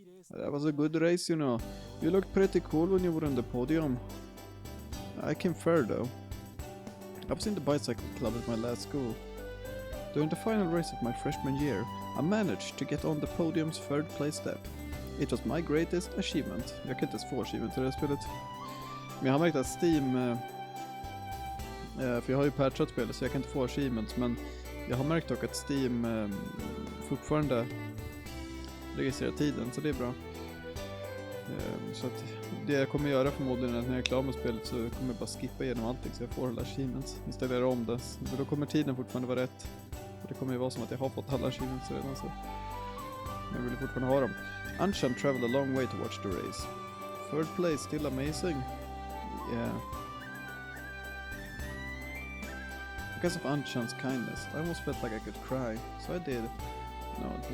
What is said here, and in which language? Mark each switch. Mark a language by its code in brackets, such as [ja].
[en] That was a good race, you know. You looked pretty cool when you were on the podium. I came third though. I was in the bicycle club at my last school. During the final race of my freshman year, I managed to get on the podium's third place step. It was my greatest achievement. [sv] Jag kan inte ens få achievement i det här spelet. Men jag har märkt att Steam... för jag har ju patchat spelet så jag kan inte få achievements. Men jag har märkt dock att Steam fortfarande registrerar tiden, så det är bra. Så att det jag kommer göra förmodligen är att när jag är klar med spelet så kommer jag bara skippa igenom allting så jag får alla achievements. Installera om det. För då kommer tiden fortfarande vara rätt. Och det kommer ju vara som att jag har fått alla achievements redan, så jag vill fortfarande ha dem. [en] Anshan traveled a long way to watch the race. Third place, still amazing. Yeah. Because of Anshan's kindness, I almost felt like I could cry, so I did. No.